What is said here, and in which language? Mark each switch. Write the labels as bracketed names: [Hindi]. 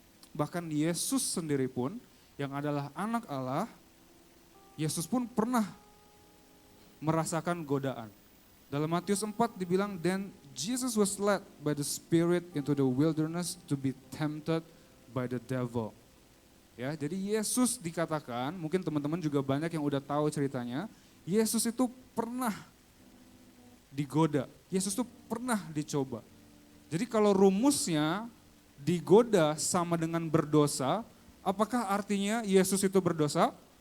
[Indonesian] Bahkan Yesus sendiri pun yang adalah anak Allah, Yesus pun pernah merasakan godaan. Dalam Matius 4 dibilang, [English] then Jesus was led by the Spirit into the wilderness to be tempted by the devil. [Indonesian] Ya, jadi Yesus dikatakan, mungkin teman-teman juga banyak yang udah tahu ceritanya, Yesus itu pernah digoda, Yesus itu pernah dicoba. Jadi kalau rumusnya digoda sama dengan berdosa, apakah artinya Yesus itu berdosa?